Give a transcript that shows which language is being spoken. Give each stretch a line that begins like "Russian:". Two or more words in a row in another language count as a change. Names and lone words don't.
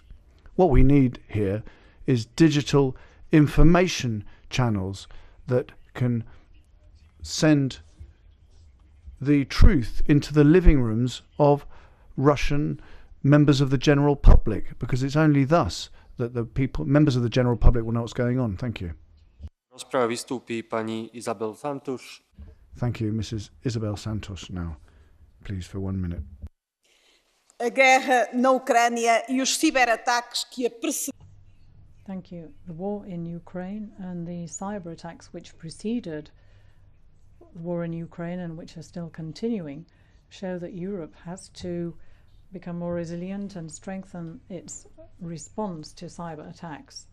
English: What we need here is digital information channels that can send the truth into the living rooms of Russian members of the general public, because it's only thus that the people, members of the general public, will know what's going on. Thank you.
Slovak: Rozprave vystúpi pani Isabel Santos.
English: Thank you, Mrs. Isabel Santos. Now, please, for 1 minute.
Portuguese: A guerra na Ucrânia e os ciberataques que a precederam.
English: Thank you. The war in Ukraine and the cyber attacks which preceded the war in Ukraine and which are still continuing show that Europe has to become more resilient and strengthen its response to cyber attacks.